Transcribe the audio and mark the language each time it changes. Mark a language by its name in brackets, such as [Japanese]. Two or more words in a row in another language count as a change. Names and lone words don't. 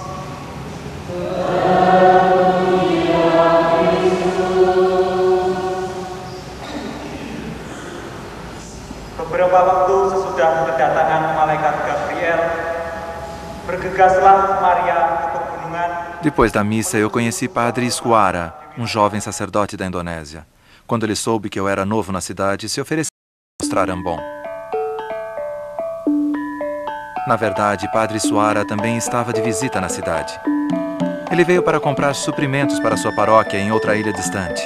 [Indonesian] Beberapa waktu sesudah kedatangan malaikat Gabriel, bergegaslah Maria ke pegunungan. [Portuguese] Depois da missa, eu conheci Padre Iswara, um jovem sacerdote da Indonésia. Quando ele soube que eu era novo na cidade, se ofereceu a mostrar Ambon. Na verdade, Padre Iswara também estava de visita na cidade. Ele veio para comprar suprimentos para sua paróquia em outra ilha distante.